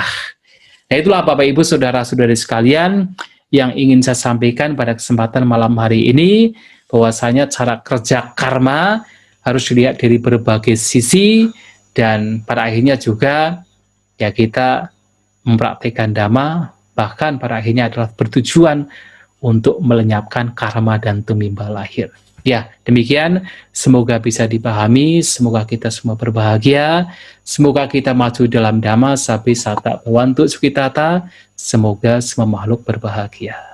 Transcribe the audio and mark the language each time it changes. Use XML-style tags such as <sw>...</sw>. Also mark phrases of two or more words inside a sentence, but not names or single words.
<id>Nah, itulah Bapak Ibu Saudara-saudari sekalian yang ingin saya sampaikan pada kesempatan malam hari ini, bahwasanya cara kerja karma harus dilihat dari berbagai sisi, dan pada akhirnya juga ya kita mempraktikkan Dhamma, bahkan pada akhirnya adalah bertujuan untuk melenyapkan karma dan tumimba lahir. Ya, demikian, semoga bisa dipahami, semoga kita semua berbahagia, semoga kita maju dalam Dhamma,</id> <pi>sapi sata bawantu sukitata,</pi> <id>semoga semua makhluk berbahagia.</id>